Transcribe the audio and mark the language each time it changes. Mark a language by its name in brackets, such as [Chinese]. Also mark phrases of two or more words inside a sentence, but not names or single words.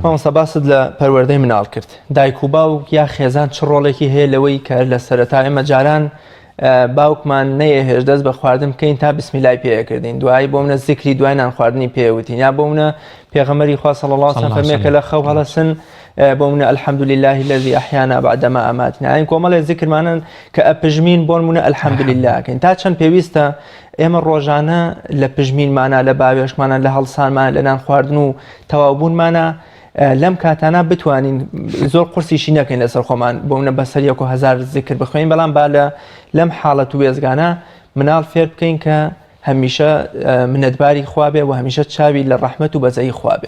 [Central Kurdish] مامۆستا باست لە پەروەردەی مناڵ کرد دایک و باوک یا خێزان چ ڕۆڵێکی هەیە لەوەی کە لە سەرەتا ئێمە جاران باوکمان نەیە هێش دەست بە خواردن بکەین تا بسمیلای پێکردین دوایی بۆ منە زیکری دوای نان خواردنی پێوتین یا بۆ منە پێغەمبەری خوا [Arabic] صلی الله علیه و سلم [Central Kurdish] فەرمێ کە لە خەو هەڵەسن بۆ منە [Arabic] الحمد لله الذي احيانا بعدما اماتنا [Central Kurdish] این کۆمەڵێ زیکرمانن کە ئەپژمین بۆ منە الحمد لله کەین تا چەند پێویستە ئێمە ڕۆژانە لە پژمینمانە لە باوێشمانە لە هەڵسانمان لە نان خواردن و تەواوبوونمانە لەم کاتانە بتوانین زۆر قورسیشی نەکەین لەسەر خۆمان بۆ منە بەسەر 1000 زیکر بخوێن بەڵام با لە لەم حاڵەت و وێزگانە مناڵ فێر بکەین کە هەمیشە منەتباری خوا بێ و هەمیشە چاوی لە ڕەحمەت و بەزەی خوا بێ